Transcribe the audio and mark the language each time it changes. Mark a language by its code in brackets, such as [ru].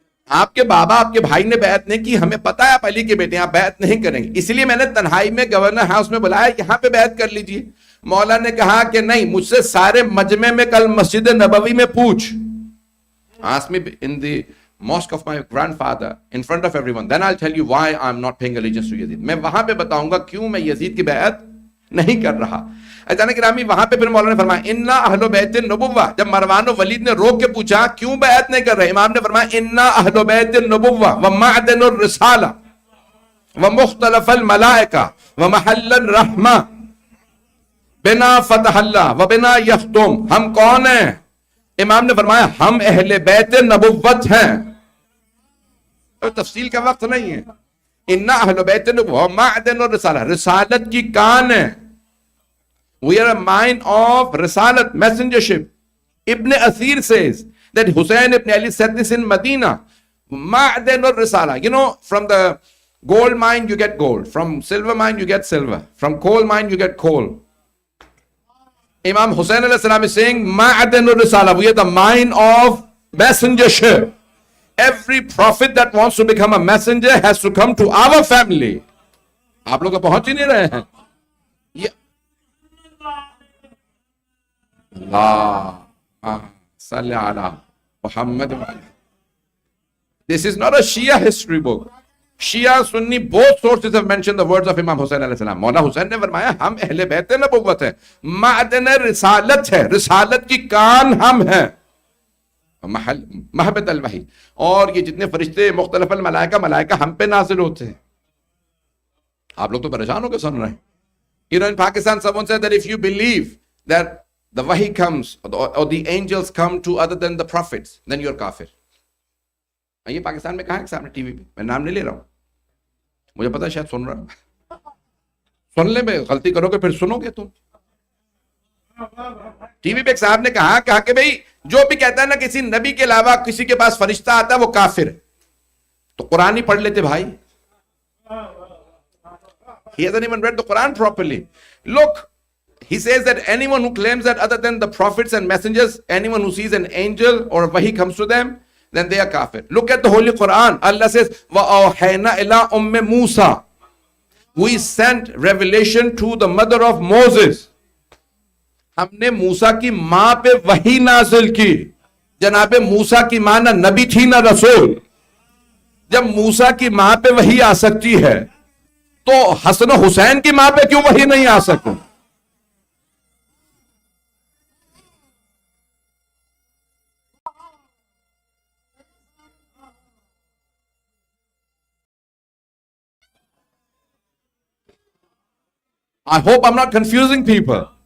[ur] آپ کے بابا, آپ کے بھائی نے بیعت نہیں کی, ہمیں پتا ہے آپ علی کے بیٹے ہیں, آپ بیعت نہیں کریں گے, اس لیے میں نے تنہائی میں گورنر ہاؤس میں بلایا, یہاں پہ بیعت کر لیجیے. مولا نے کہا کہ نہیں, مجھ سے سارے مجمع میں کل مسجد نبوی میں پوچھ. [en] Ask me in the mosque of my grandfather in front of everyone, then I'll tell you why I'm not paying allegiance to Yazid. [ur] میں وہاں پہ بتاؤں گا کیوں میں یزید کی بیعت نہیں کر رہا. اچانک گرامی وہاں پہ پھر مولانا نے فرمایا [ar] انا اہل بیت النبوہ. [ur] جب مروان و ولید نے روک کے پوچھا کیوں بیعت نہیں کر رہے, امام نے فرمایا [ar] انا اہل بیت النبوہ ومعدن الرسالہ ومختلف الملائکہ ومحل الرحمہ بنا فتح اللہ وبنا یختم. [ur] ہم کون ہیں؟ امام نے فرمایا ہم اہل بیت نبوت ہیں. تفصیل کا وقت نہیں ہے. [ar] انا اہل بیت النبوہ ومعدن الرسالہ, [ur] رسالت کی کان ہے. [en] We are a mine of risalat, messengership. Ibn Asir says that Hussein ibn Ali said this in Medina. Ma'dan al-risala. You know, from the gold mine you get gold. From silver mine you get silver. From coal mine you get coal. Imam Hussein alayhi salam is saying, Ma'dan al-risala. We are the mine of messengership. Every prophet that wants to become a messenger has to come to our family. [ur] آپ لوگ پہنچ ہی نہیں رہے ہیں. [ar] اللہ صلی علی محمد. [en] This is not a Shia history book. Shia, Sunni, both sources have mentioned the words of Imam Hussain علیہ السلام. [ur] مولا حسین نے فرمایا ہم اہل بیت نبوت ہیں, معدن رسالت ہے, رسالت کی کان ہم ہیں, محبت الوحی. اور یہ جتنے فرشتے مختلف الملائکہ, ملائکہ ہم پہ نازل ہوتے ہیں. آپ لوگ تو پریشان ہو کے سن رہے ہیں. [en] You know, in Pakistan, someone said that if you believe that the wahi comes or the angels come to other than the prophets, then you're kafir. [ur] یہ پاکستان میں کہاں ہے سامنے ٹی وی پہ, میں نام نہیں لے رہا ہوں, مجھے پتا شاید سن رہا, سن لے, میں غلطی کرو گے پھر سنو گے تم. ٹی وی پہ ایک صاحب نے کہا کہ بھئی جو بھی کہتا ہے نا کسی نبی کے علاوہ کسی کے پاس فرشتہ آتا ہے وہ کافر ہے. تو قرآن ہی پڑھ لیتے بھائی. [en] He hasn't even read the Quran properly. Look, he says that anyone who claims that other than the prophets and messengers, anyone who sees an angel or wahi comes to them, then they are kafir. Look at the Holy Quran. Allah says, [ar] وَأَوْحَيْنَا إِلَىٰ أُمِّ مُوسَىٰ. [en] We sent revelation to the mother of Moses. [ur] ہم نے موسیٰ کی ماں پہ وحی نازل کی. جناب موسیٰ کی ماں نہ نبی تھی نہ رسول. جب موسیٰ کی ماں پہ وحی آ سکتی ہے تو حسن و حسین کی ماں پہ کیوں وحی نہیں آ سکتی؟ [en] I hope I'm not confusing people.